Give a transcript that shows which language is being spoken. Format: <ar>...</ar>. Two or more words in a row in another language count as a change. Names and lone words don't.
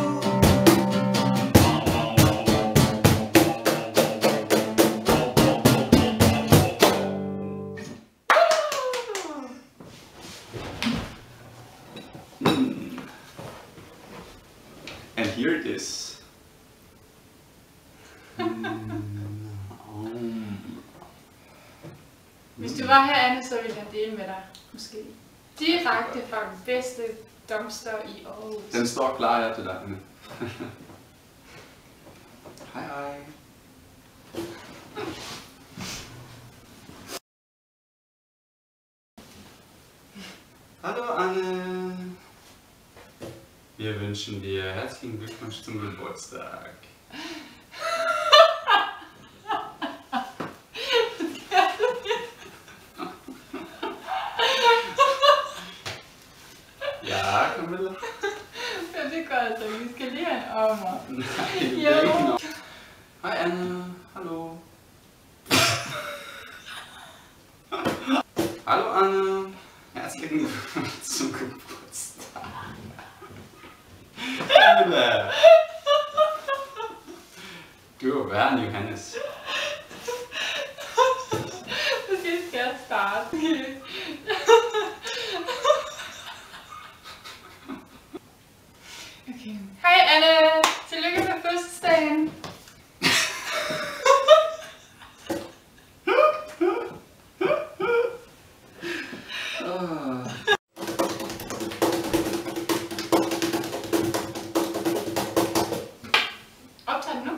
<en>And here it is.</en> <da>Hvis du var her, Anne, så ville jeg dele med dig, måske. Direkte fra den bedste dumpster i Aarhus. Den står klar her til dig, Anne. Hej hej.</da> <de>Hallo Anne. Wir wünschen dir herzlichen Glückwunsch zum Geburtstag.</de> <da>Ja, Camilla? Ja, det går altså. Vi skal lige have en ommer. Nej, det Jo. er ikke nok. Hej Anne.</da> <de>Hallo. Hallo Anne. Herzlichen Glückwunsch zum Geburtstag. Liebe. Du, wer er Johannes?</de> <da>Okay, skal jeg starte? Okay. Hej Anne! Tillykke med fødselsdagen! Optag den nu?</da>